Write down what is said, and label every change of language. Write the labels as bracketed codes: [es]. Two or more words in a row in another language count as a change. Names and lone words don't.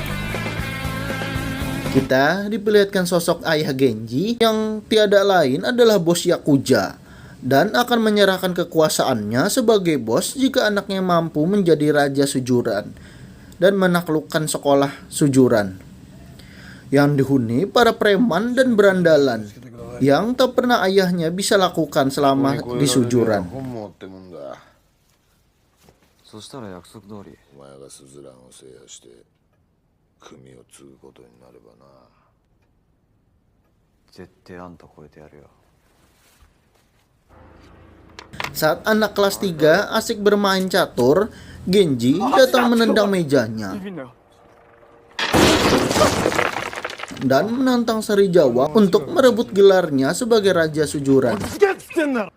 [id] Kita diperlihatkan sosok ayah Genji yang tiada lain adalah bos Yakuza dan akan menyerahkan kekuasaannya sebagai bos jika anaknya mampu menjadi raja Sujuran dan menaklukkan sekolah Sujuran yang dihuni para preman dan berandalan yang tak pernah ayahnya bisa lakukan selama di Sujuran. [ja] そしたら約束通りお前がスズランを制覇して組を継ぐことになればな絶対あんた超えてやるよ [id] Saat anak kelas 3 asik bermain catur, Genji datang menendang mejanya dan menantang Sari Jawa untuk merebut gelarnya sebagai Raja Sujuran.